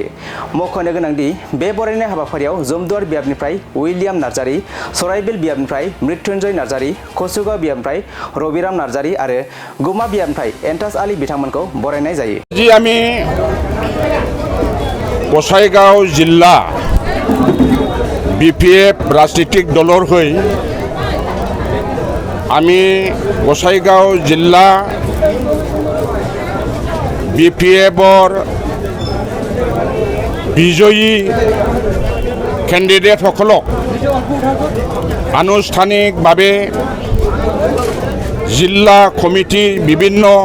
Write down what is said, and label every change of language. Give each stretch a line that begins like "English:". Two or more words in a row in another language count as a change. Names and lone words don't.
Bodo: मख'नो गोनांदि बे बरायनाय हाबाफारियाव जमदुवार बियाबनिफ्राय उइलियाम नार्जारी, सराइबिल बियाबनिफ्राय मृत्युंजय नार्जारी, कसुगाव बियाबनिफ्राय रबिराम नार्जारी आरो गुमा बियाबनिफ्राय एन्टास आली बिथांमोनखौ बरायनाय जायो।
Assamese: জী আমি গোসাইগাঁও জিলা বিপিএফ ৰাজনৈতিক দলৰ হৈ আমি গোসাইগাঁও জিলা বিপিএফৰ বিজয়ী কেণ্ডিডেটসকলক আনুষ্ঠানিকভাৱে জিলা কমিটিৰ বিভিন্ন